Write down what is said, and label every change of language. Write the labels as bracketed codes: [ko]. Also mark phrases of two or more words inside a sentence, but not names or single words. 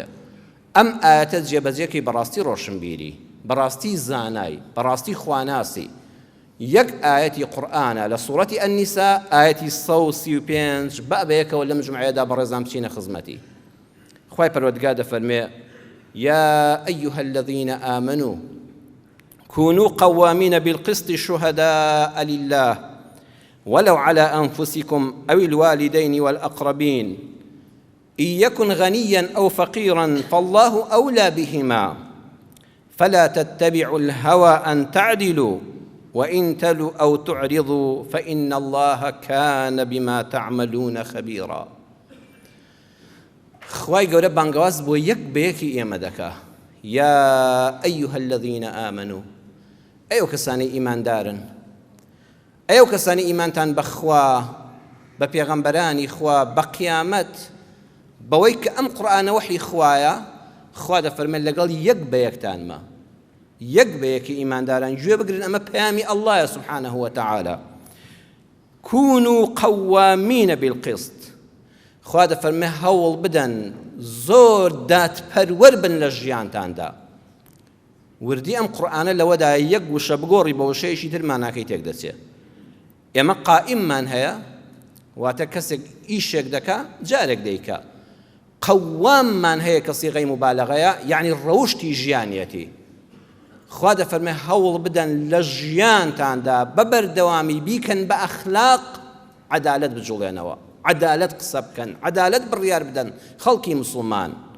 [ckb] ئەم ئاەتە جێبەجێکی بەڕاستی ڕۆشنبیری، بەڕاستی زانای، بەڕاستی خواناسی. یەک ئاەتی قورئانە لە سوورەتی ئەنیسا، ئاەتی 135 بەبەیەکەوە لەم جومعەیەدا بەڕێزام بچینە خزمەتی. [ar] خوای پەروەردگار دەفەرمێ: یا ئەیها الذین آمنوا كونوا قوامين بالقسط شهداء لله ولو على أنفسكم أو الوالدين والأقربين إن يكن غنيا أو فقيرا فالله أولى بهما فلا تتبعوا الهوى أن تعدلوا وإن تلوا أو تعرضوا فإن الله كان بما تعملون خبيرا. [ckb] خوای گەورە بانگەواز بۆ یەک بەیەکی ئێمە دەکا [ar] یا ئەیها الذين آمنوا [ckb] ئەو کەسانی ئیماندارن ئەو کەسانی ئیمانتان بەخوا بە پێغەمبەرانی خوا بە قیامەت بەوەی کە ئەم قورئانە وحی خوایە خوا دەفەرمێت لەگەڵ یەک بەیەکتانمە یەک بەیەکی ئیمانداران گوێ بگرن ئەمە پەیامی ئەڵڵایە [ar] سبحانه وتعالى كونوا قوامين بالقسط [ckb] خوا دەفەرمێ هەوڵ بدەن زۆر دادپەروەر بن لە ژیانتاندا وردی ئەم قورئانە لەوەدا یەک وشە بگۆڕی بە وشەیەکی ترمان ناکەی تێک دەچێت ئێمە قائیممان هەیە واتە کەسێک ئیشێک دەکا جارێک دەیکا قەواممان هەیە کە سیغەی مبالەغەیە یعنی ڕەوشتی ژیانیەتی خوا دەفەرمێ هەوڵ بدەن لە ژیانتاندا بەبەردەوامی بیکەن بە ئەخلاق عەدالەت بجوڵێنەوە عەدالەت قسە بکەن عەدالەت بڕیار بدەن خەڵکی موسڵمان